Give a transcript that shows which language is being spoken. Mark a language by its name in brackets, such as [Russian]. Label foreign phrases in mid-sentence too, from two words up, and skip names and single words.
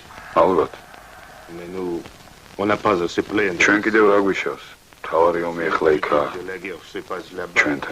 [Georgian] ალბათ. [French] Mais nous, on n'a pas à se plaindre. [Georgian] ჩვენ კიდევ რა გვიშავს? თავარი ომი ახლა იქაა. [French] La guerre se passe là-bas, [Georgian] ჩვენთან.